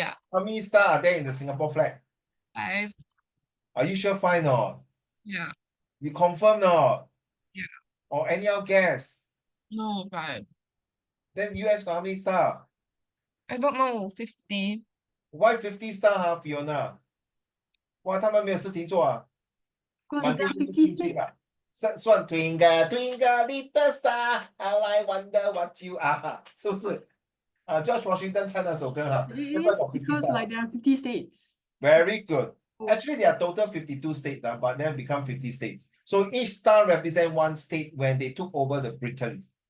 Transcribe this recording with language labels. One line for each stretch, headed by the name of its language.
English: how many star are there in the Singapore flag? 5. Are you sure fine or? Yeah. You confirm or? Yeah. Or any other guess? No, 5. Then US got how many star? I don't know. 50. Why 50 star Fiona?
Chinese: 哇，他们没有事情做啊，满天都是星星啊。算 Twinkle Twinkle Little Star, How I Wonder What You Are，是不是？George Washington 唱那首歌哈。
English: That's why got 50 Because star. like there are 50 states. Very good. Actually, there are total 52 states, but then become 50 states. So each star represents one state when they took over the Britain.